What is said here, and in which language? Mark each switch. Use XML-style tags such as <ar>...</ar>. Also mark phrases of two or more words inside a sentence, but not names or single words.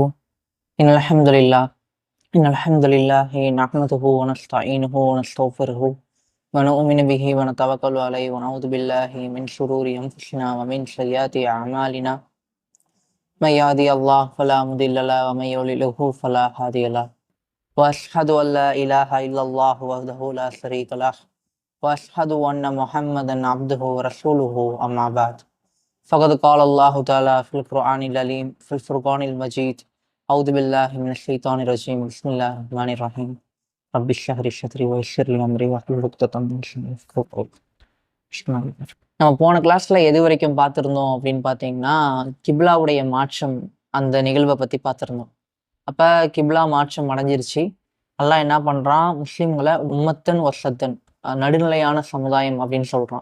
<ar>إن الحمد لله نحمده ونستعينه ونستغفره ونؤمن به ونتوكل عليه ونعوذ بالله من شرور أنفسنا ومن سيئات أعمالنا. من يهده الله فلا مضل له ومن يضلل فلا هادي له. وأشهد أن لا إله إلا الله وحده لا شريك له وأشهد أن محمدا عبده ورسوله أما بعد. فقد قال الله تعالى في القرآن العليم في الفرقان المجيد أعوذ بالله من الشيطان الرجيم بسم الله الرحمن الرحيم رب اشرح لي صدري ويسر لي أمري واحلل عقدة من لساني يفقهوا قولي.</ar> <ta>நம்ம போன கிளாஸ்ல எது வரைக்கும் பார்த்துருந்தோம் அப்படின்னு பார்த்தீங்கன்னா, கிப்லாவுடைய மாற்றம் அந்த நிகழ்வை பற்றி பார்த்துருந்தோம். அப்போ கிப்லா மாற்றம் அடைஞ்சிருச்சு. அல்லாஹ் என்ன பண்ணுறான், முஸ்லீம்களை</ta> <ar>أمة وسطا</ar> <ta>நடுநிலையான சமுதாயம் அப்படின்னு சொல்கிறான்.</ta>